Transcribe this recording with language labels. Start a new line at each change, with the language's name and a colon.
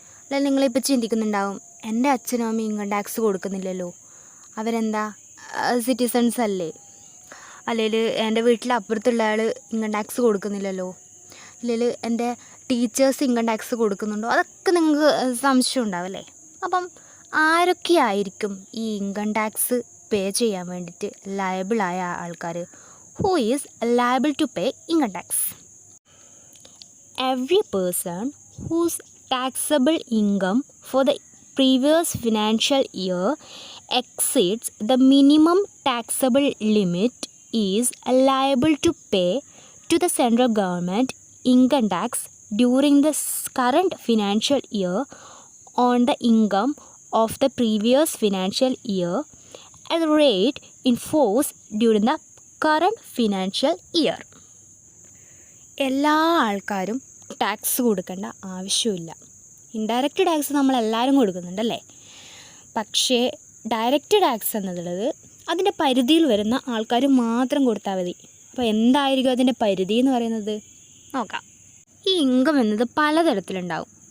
Malayalam: അല്ലെങ്കിൽ നിങ്ങളിപ്പോൾ ചിന്തിക്കുന്നുണ്ടാവും, എൻ്റെ അച്ഛനും അമ്മയും ഇൻകം ടാക്സ് കൊടുക്കുന്നില്ലല്ലോ, അവരെന്താ സിറ്റിസൺസ് അല്ലേ, അല്ലെങ്കിൽ എൻ്റെ വീട്ടിൽ അപ്പുറത്തുള്ള ആൾ ഇൻകം ടാക്സ് കൊടുക്കുന്നില്ലല്ലോ, അല്ലെങ്കിൽ എൻ്റെ ടീച്ചേഴ്സ് ഇൻകം ടാക്സ് കൊടുക്കുന്നുണ്ടോ, അതൊക്കെ നിങ്ങൾക്ക് സംശയം ഉണ്ടാവല്ലേ. അപ്പം ആരൊക്കെയായിരിക്കും ഈ ഇൻകം ടാക്സ് പേ ചെയ്യാൻ വേണ്ടിയിട്ട് ലയബിളായ ആൾക്കാർ?
English: Who is liable to pay income tax? Every person whose taxable income for the previous financial year exceeds the minimum taxable limit is liable to pay to the central government income tax during the current financial year on the income of the previous financial year at the rate in force during the current financial year.
Malayalam: എല്ലാ ആൾക്കാരും tax കൊടുക്കേണ്ട ആവശ്യമില്ല. Indirect tax നമ്മളെല്ലാവരും കൊടുക്കുന്നുണ്ടല്ലേ. പക്ഷേ direct tax എന്നുള്ളത് അതിൻ്റെ പരിധിയിൽ വരുന്ന ആൾക്കാർ മാത്രം കൊടുത്താൽ മതി. അപ്പോൾ എന്തായിരിക്കും അതിൻ്റെ പരിധി എന്ന് പറയുന്നത് നോക്കാം. ഈ ഇൻകം എന്നത് പലതരത്തിലുണ്ടാവും.